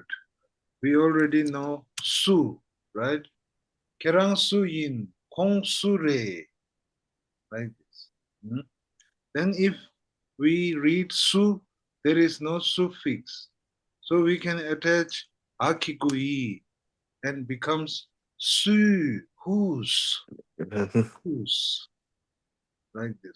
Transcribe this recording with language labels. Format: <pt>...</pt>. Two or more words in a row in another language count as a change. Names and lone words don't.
<en>We already know su, right?</en> <bo>Kerang su yin, kong su re.</bo> <en>Like this. Then if we read su, there is no suffix. So we can attach akikui and becomes su, whose. Whose. Like this.</en>